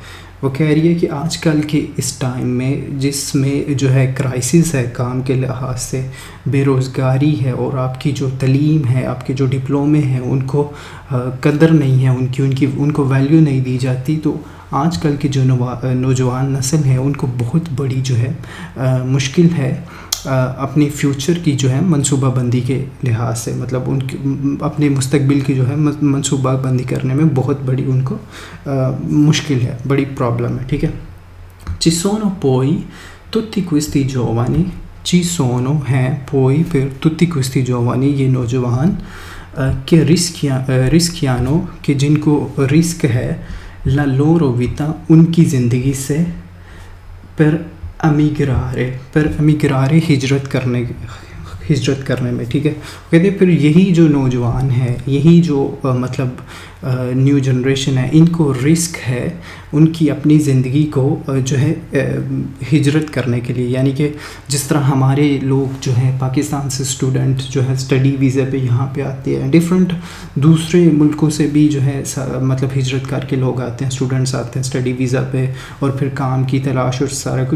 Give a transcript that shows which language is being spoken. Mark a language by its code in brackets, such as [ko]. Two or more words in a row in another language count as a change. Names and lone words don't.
[ur] وہ کہہ رہی ہے کہ آج کل کے اس ٹائم میں جس میں جو ہے کرائسس ہے کام کے لحاظ سے، بے روزگاری ہے اور آپ کی جو تعلیم ہے، آپ کے جو ڈپلومے ہیں، ان کو قدر نہیں ہے، ان کو ویلیو نہیں دی جاتی. تو آج کل کی جو نوجوان نسل ہے ان کو بہت بڑی جو ہے مشکل ہے اپنی فیوچر کی جو ہے منصوبہ بندی کے لحاظ سے، مطلب ان کی اپنے مستقبل کی جو ہے منصوبہ بندی کرنے میں بہت بڑی ان کو مشکل ہے، بڑی پرابلم ہے، ٹھیک ہے. [it] Ci sono poi tutti questi giovani, ci sono ہیں poi پھر tutti questi giovani [ur] یہ نوجوان کہ [it] rischiano [ur] کہ جن کو رسک ہے [it] la loro vita [ur] ان کی زندگی سے [it] per emigrare [ur] ہجرت کرنے میں، ٹھیک ہے. کہتے ہیں پھر یہی جو نوجوان ہے، یہی جو مطلب نیو جنریشن ہے، ان کو رسک ہے ان کی اپنی زندگی کو جو ہے ہجرت کرنے کے لیے. یعنی کہ جس طرح ہمارے لوگ جو ہیں پاکستان سے اسٹوڈنٹ جو ہے [en] study visa [ur] پہ یہاں پہ آتے ہیں، ڈفرینٹ دوسرے ملکوں سے بھی جو ہے مطلب ہجرت کر کے لوگ آتے ہیں، اسٹوڈنٹس آتے ہیں [en] study visa [ur] پہ اور پھر کام کی تلاش اور سارا کچھ.